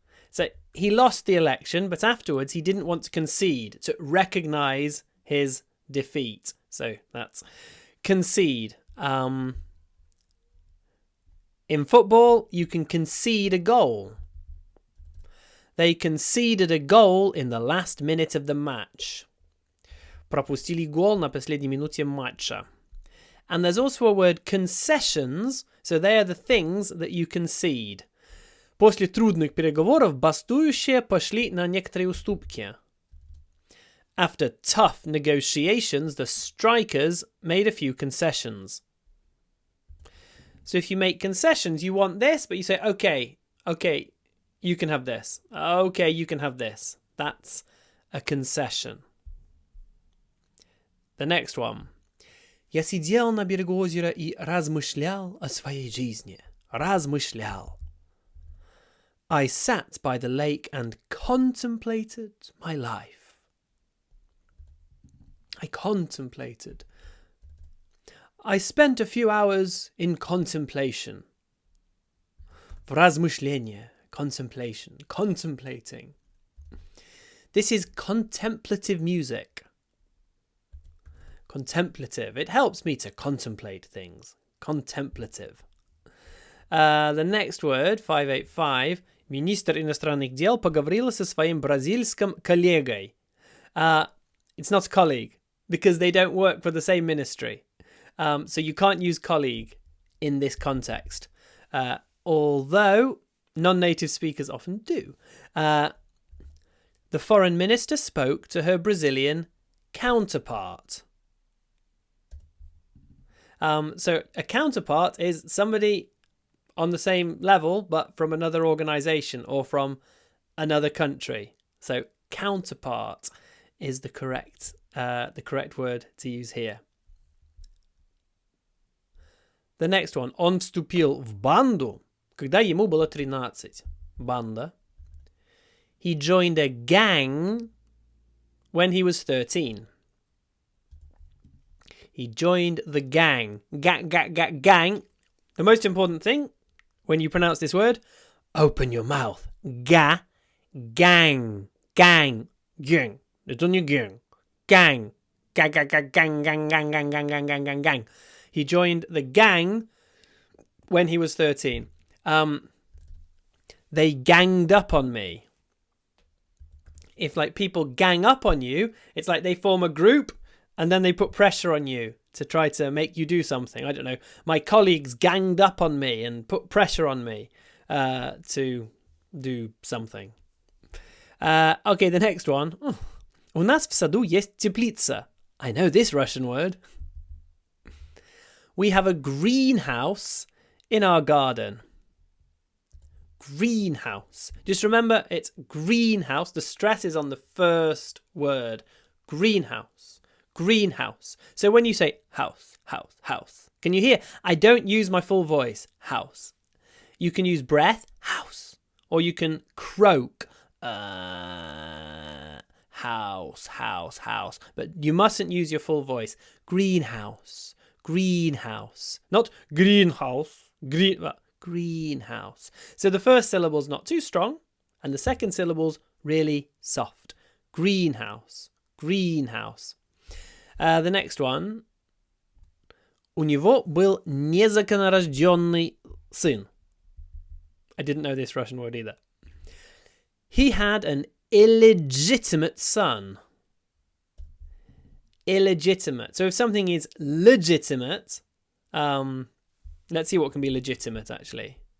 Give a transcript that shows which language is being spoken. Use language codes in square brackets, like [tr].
[en] So he lost the election, but afterwards he didn't want to concede, to recognize his defeat. So that's concede. In football, you can concede a goal. They conceded a goal in the last minute of the match. [ru] Пропустили гол на последней минуте матча. [en] And there's also a word concessions, so they are the things that you concede. [ru] После трудных переговоров бастующие пошли на некоторые уступки. [en] After tough negotiations, the strikers made a few concessions. So if you make concessions, you want this, but you say, okay, you can have this. Okay, you can have this. That's a concession. The next one. [ru] Я сидел на берегу озера и размышлял о своей жизни. Размышлял. [en] I sat by the lake and contemplated my life. I contemplated. I spent a few hours in contemplation. [ru] В размышление, contemplation, contemplating. [en] This is contemplative music. Contemplative. It helps me to contemplate things. Contemplative. The next word, 585. [ru] Министр иностранных дел поговорила со своим бразильским коллегой. [en] It's not colleague, because they don't work for the same ministry. So you can't use colleague in this context. Although non-native speakers often do. The foreign minister spoke to her Brazilian counterpart. So a counterpart is somebody on the same level, but from another organization or from another country. So counterpart is the correct word to use here. The next one. [ru] Он вступил в банду, когда ему было 13. Banda. [en] He joined a gang when he was 13. He joined the gang. Gang. The most important thing when you pronounce this word, open your mouth. Gang. Gang. Gang. It's on your gang. Gang. Gang. He joined the gang when he was 13. They ganged up on me. If like people gang up on you, it's like they form a group and then they put pressure on you to try to make you do something. I don't know. My colleagues ganged up on me and put pressure on me to do something. Okay, the next one. [ru] У нас в саду есть теплица. [en] I know this Russian word. We have a greenhouse in our garden. Greenhouse. Just remember, it's greenhouse. The stress is on the first word. Greenhouse. Greenhouse. So when you say house, can you hear? I don't use my full voice. House. You can use breath. House. Or you can croak. House. But you mustn't use your full voice. Greenhouse. Greenhouse. Not greenhouse. Greenhouse. So the first syllable's not too strong, and the second syllable's really soft. Greenhouse. Greenhouse. The next one. [ru] У него был незаконнорожденный сын. [en] I didn't know this Russian word either. He had an illegitimate son. illegitimate. So if something is legitimate, let's see what can be legitimate actually.